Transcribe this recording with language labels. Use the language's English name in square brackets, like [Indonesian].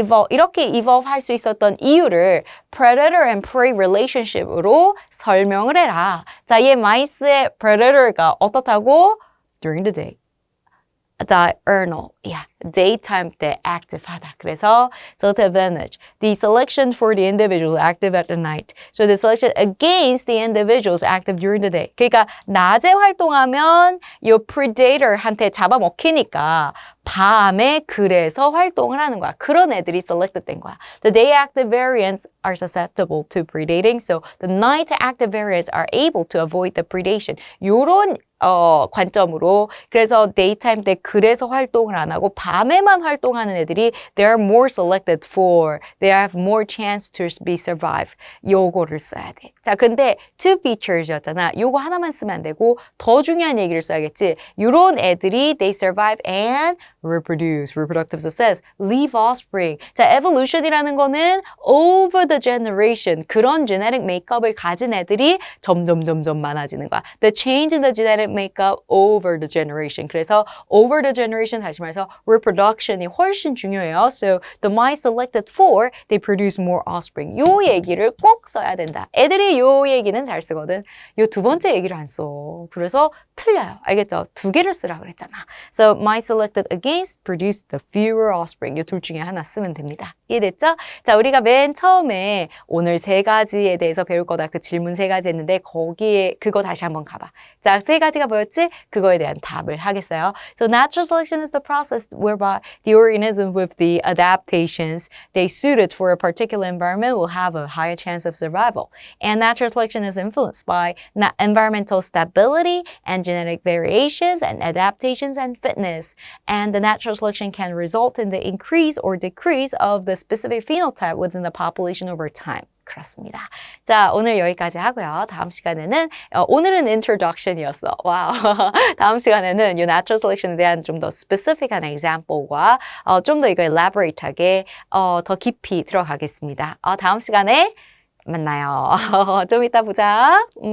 [Korean] 이렇게 evolve 할 수 있었던 이유를 predator and prey relationship으로 설명을 해라. 자, 얘 마이스의 predator가 어떻다고? [English] During the day. Diurnal, daytime 때 active하다. 그래서 so the advantage, the selection for the individual active at the night. So the selection against the individuals active during the day. [Korean] 그러니까 낮에 활동하면 이 predator한테 잡아먹히니까 밤에 그래서 활동을 하는 거야. 그런 애들이 selected 된 거야. [English] The day active variants are susceptible to predating, so the night active variants are able to avoid the predation. [Korean] 요런 관점으로 그래서 daytime 때 그래서 활동을 안 하고 밤에만 활동하는 애들이 [English] they are more selected for, they have more chance to be survive. [Korean] 요거를 써야 돼. 자, 근데 two features였잖아. 요거 하나만 쓰면 안 되고 더 중요한 얘기를 써야겠지. 요런 애들이 [English] they survive and reproduce, reproductive success, leave offspring. [Korean] 자, evolution이라는 거는 over the generation, 그런 genetic makeup을 가진 애들이 점점 많아지는 거야. [English] The change in the genetic makeup over the generation. [Korean] 그래서 over the generation 다시 말해서 reproduction이 훨씬 중요해요. [English] So the mice selected for, they produce more offspring. [Korean] 요 얘기를 꼭 써야 된다. 애들이 요 얘기는 잘 쓰거든. 요 두 번째 얘기를 안 써. 그래서 틀려요. 알겠죠? 두 개를 쓰라 그랬잖아. [English] So mice selected against produce the fewer offspring. [Korean] 이 둘 중에 하나 쓰면 됩니다. 이해됐죠? 자, 우리가 맨 처음에 오늘 세 가지에 대해서 배울 거다. 그 질문 세 가지 했는데 거기에 그거 다시 한번 가봐. 자, 세 가지가 뭐였지? 그거에 대한 답을 하겠어요. [English] So natural selection is the process whereby the organism with the adaptations they suited for a particular environment will have a higher chance of survival. And natural selection is influenced by environmental stability and genetic variations and adaptations and fitness. And the natural selection can result in the increase or decrease of the specific phenotype within the population over time. [Korean] 그렇습니다. 자, 오늘 여기까지 하고요. 다음 시간에는 오늘은 introduction이었어. 와우. 다음 시간에는 이 natural selection에 대한 좀 더 specific한 example과 좀 더 이거 elaborate하게 더 깊이 들어가겠습니다. 다음 시간에 만나요. 좀 이따 보자.